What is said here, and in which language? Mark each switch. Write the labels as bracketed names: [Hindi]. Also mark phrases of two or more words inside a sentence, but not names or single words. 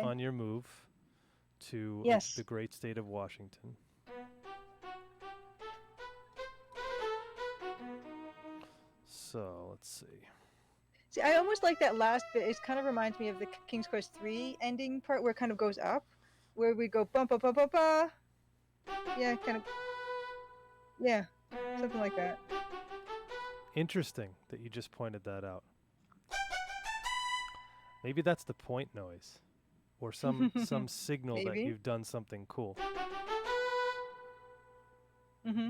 [English] on your move to Yes. the great state of Washington. So let's see. See, I almost like that last bit. It kind of reminds me of the King's Quest 3 ending part where it kind of goes up, where we go bum ba ba ba ba. Yeah, kind of. Yeah, something like that. Interesting that you just pointed that out. Maybe that's the point noise, or some signal that Maybe. you've done something cool. Mm-hmm.